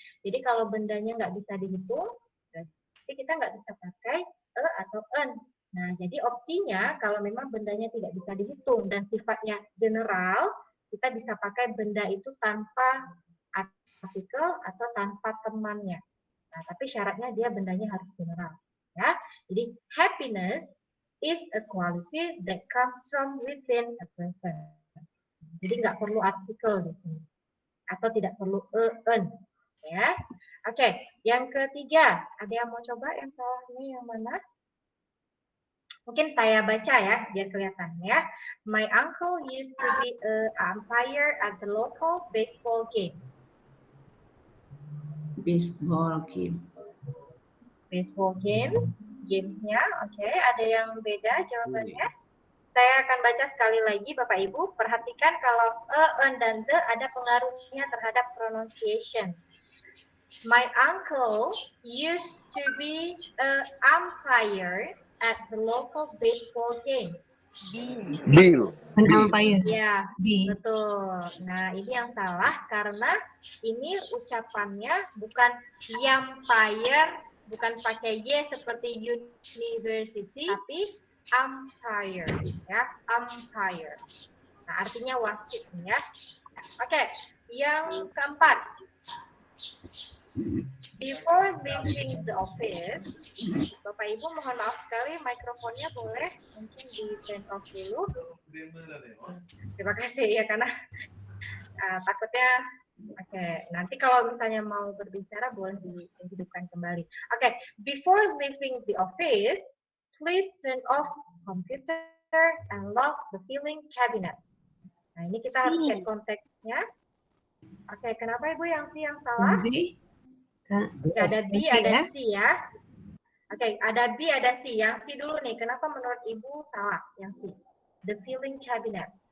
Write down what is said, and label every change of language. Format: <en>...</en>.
<id>Jadi kalau bendanya nggak bisa dihitung, berarti kita nggak bisa pakai atau en. Nah, jadi opsinya kalau memang bendanya tidak bisa dihitung dan sifatnya general, kita bisa pakai benda itu tanpa artikel atau tanpa temannya. Nah, tapi syaratnya dia bendanya harus general. Ya, jadi</id> <en>happiness is a quality that comes from within a person.</en> <id>Jadi nggak perlu artikel di sini atau tidak perlu en. Ya, oke. Yang ketiga, ada yang mau coba yang salahnya yang mana? Mungkin saya baca ya, biar kelihatan ya.</id> <en>My uncle used to be an umpire at the local baseball games. Baseball game. Baseball games, gamesnya, oke.</en> <id>Ada yang beda jawabannya? Saya akan baca sekali lagi, Bapak Ibu. Perhatikan kalau en, dan the ada pengaruhnya terhadap pronunciation.</id> <en>My uncle used to be an umpire at the local baseball games. Bill. Umpire.</en> <id>Ya, betul. Nah, ini yang salah karena ini ucapannya bukan umpire, bukan pakai y seperti university, tapi umpire, ya, umpire. Nah, artinya wasit ya. Oke, yang keempat.</id> <en>Before leaving the office,</en> <id>Bapak Ibu mohon maaf sekali mikrofonnya boleh mungkin di turn off dulu. Terima kasih ya karena takutnya nanti kalau misalnya mau berbicara boleh dihidupkan kembali.</id> <en>Before leaving the office, please turn off computer and lock the filing cabinet.</en> <id>Nah, ini kita harus lihat konteksnya. Kenapa Ibu yang C yang salah? Ada B, ada C ya. Ada B, ada C. Yang C dulu nih. Kenapa menurut Ibu salah? Yang C.</id> <en>The filing cabinet.</en>